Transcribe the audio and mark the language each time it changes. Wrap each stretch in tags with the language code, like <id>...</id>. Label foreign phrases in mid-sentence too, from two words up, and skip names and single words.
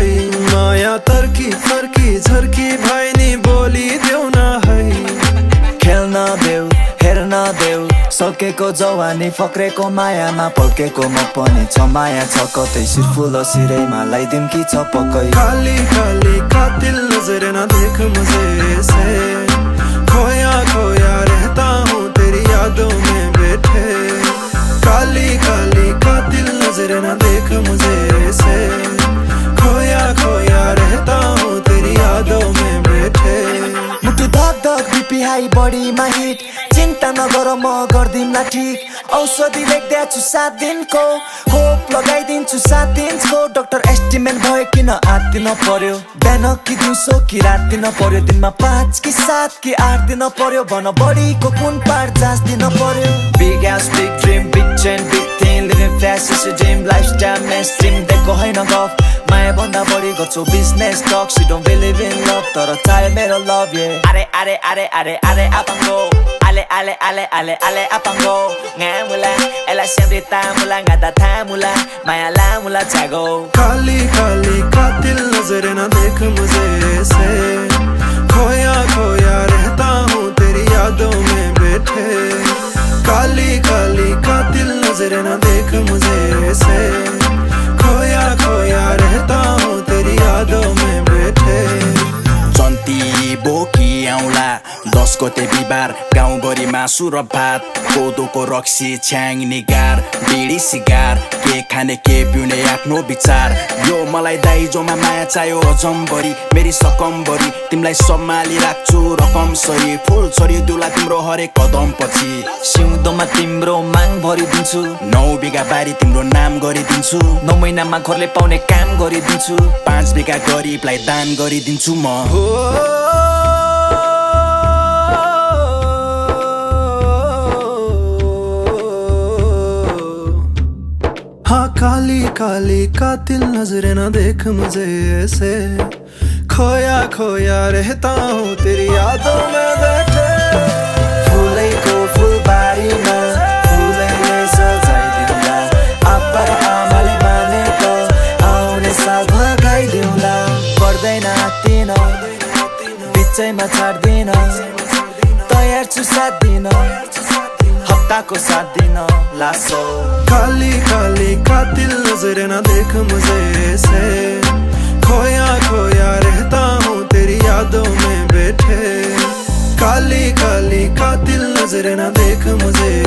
<ne>माया तर्की फर्की झर्की भाइ नि बोलिदेऊ न है। खेल्न देऊ हेर्न देऊ, सकेको जवानी फक्रेको मायामा पल्केको म पनि छ माया छ कतै सिरफुल सिरैमा लाइदिम कि छ पक्कै।</ne> <hi>काली काली कातिल नजर न देख मुझे से, खोया खोया रहता हूँ तेरी यादों में बैठे। काली काली कातिल नजर न देख मुझे से, खोया खोया रहता हूँ तेरी यादों में बैठे।</hi> <ne>मुटु धक धक</ne> <en>BP high</en> <ne>बडीमा हिट, चिन्ता नगर म गर्दिमला ठिक। औषधि लेख्दैछु 7 दिनको, होप लगाइदिन्छु 7 इन्चको।</ne> <en>doctor estimate</en> <ne>भयो किन आत्तिन पर्यो, बिहान कि दिउँसो कि रात दिन पर्यो, दिनमा 5 कि 7 कि 8 दिन पर्यो, भन बडीको कुन पार्ट जाँच दिन पर्यो।</ne> <en>big house big dream big chain big thing, living fast is a dream, lifestyle mainstream</en> <ne>दिएको होइन गफ। माया भन्दा बढी गर्छु</ne> <en>business talk, she don't believe in love</en> <ne>तर चाहे मेरो लभ ये। अरे अरे अरे अरे अरे apango, ale ale ale ale ale apango, ngamula ela sempre tamula ngada tamula maya la mula chago।</ne> <hi>काली काली कातिल नजर न देख मुझे से, खोया खोया रहता हूँ तेरी यादों में बैठे। काली काली कातिल नजर न देख मुझे से, खोया खोया रहता हूँ तेरी यादों में बैठे।</hi> <ne>जन्ती बोकी आउँला 10 गते बिहिबार, गाउँभरि मासु र भात, कोदोको रक्सी छ्याङ निगार, बिडी सिगार, के खाने के पिउने आफ्नो विचार। यो मलाई दाइजोमा माया चाहियो जम्बरी, मेरी सकम्बरी तिमीलाई सम्हाली राख्छु रकम सरी, फुल छरी दुला तिम्रो हरेक कदम पछि। सिउँदोमा तिम्रो माग भरिदिन्छु, 9 बिघा बारी तिम्रो नाम गरिदिन्छु, 9 महिनामा घरले पाउने काम गरिदिन्छु, 5 बिघा गरिबलाई दान गरिदिन्छु म।</ne> <hi>हाँ काली काली कातिल नजर न देख मुझे ऐसे, खोया खोया रहता हूँ तेरी यादों में बैठे।</hi> <ne>फुलैको फुलबारीमा फुलैले सजाइदिउँला, आप्पा र आमाले मानेको आउने साल भगाइदिउँला। पर्दैन आत्तिन बिचैमा छाड्दिन, तयार छु 7 दिन हप्ताको 7 दिन लासो।</ne> <hi>काली काली कातिल नजर न देख मुझे से, खोया खोया रहता हूँ तेरी यादों में बैठे। काली काली कातिल नजर न देख मुझे</hi>